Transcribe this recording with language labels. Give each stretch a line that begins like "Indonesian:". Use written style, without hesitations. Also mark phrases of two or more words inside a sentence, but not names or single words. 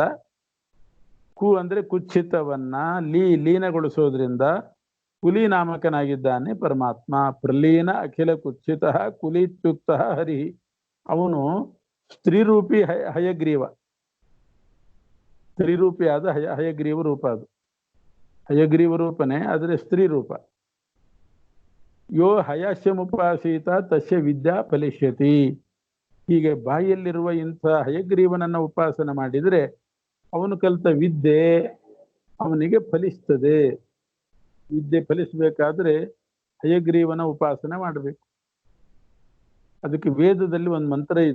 Kannada: ಕು ಅಂದ್ರೆ ಕುಚ್ಛಿತವನ್ನ, ಲೀನಗೊಳಿಸೋದ್ರಿಂದ ಕುಲಿ ನಾಮಕನಾಗಿದ್ದಾನೆ ಪರಮಾತ್ಮ.
Sanskrit: ಪ್ರಲೀನ ಅಖಿಲ ಕುಚ್ಛಿತ ಕುಲಿತ್ಯುಕ್ತ ಹರಿ.
Kannada: ಅವನು ಸ್ತ್ರೀರೂಪಿ ಹಯಗ್ರೀವ. ಸ್ತ್ರೀರೂಪಿಯಾದ ಹಯಗ್ರೀವ ರೂಪ ಅದು. ಹಯಗ್ರೀವ ರೂಪನೇ, ಆದರೆ ಸ್ತ್ರೀ ರೂಪ.
Sanskrit: ಯೋ ಹಯಸ್ಯಮುಪಾಸೀತ ತಸ್ಯ ವಿದ್ಯಾ ಫಲಿಷ್ಯತಿ.
Kannada: ಹೀಗೆ ಬಾಯಿಯಲ್ಲಿರುವ ಇಂಥ ಹಯಗ್ರೀವನನ್ನ ಉಪಾಸನೆ ಮಾಡಿದರೆ ಅವನು ಕಲಿತ ವಿದ್ಯೆ ಅವನಿಗೆ ಫಲಿಸ್ತದೆ. ವಿದ್ಯೆ ಫಲಿಸಬೇಕಾದ್ರೆ ಹಯಗ್ರೀವನ ಉಪಾಸನೆ ಮಾಡಬೇಕು. ಅದಕ್ಕೆ ವೇದದಲ್ಲಿ ಒಂದು ಮಂತ್ರ ಇದೆ.